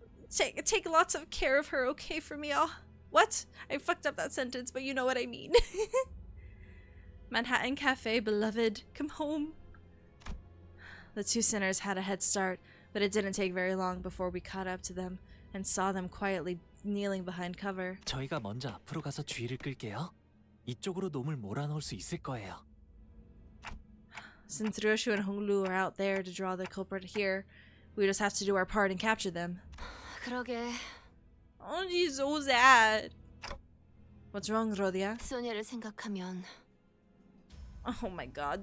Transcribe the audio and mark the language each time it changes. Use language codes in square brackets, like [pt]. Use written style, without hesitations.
[en] Take lots of care of her, okay, for me all. What? I fucked up that sentence, but you know what I mean. Manhattan Cafe, beloved, come home. The two sinners had a head start, but it didn't take very long before we caught up to them and saw them quietly kneeling behind cover. [ko] 저희가 먼저 앞으로 가서 주의를 끌게요. 이쪽으로 놈을 몰아넣을 수 있을 거예요. [en] Since Ryoshu and Honglu are out there to draw the culprit here, we just have to do our part and capture them. [ko] 그러게. [en] Oh, she's so sad. What's wrong, Rodia? [ko] 소녀를 생각하면 [en] Oh my god.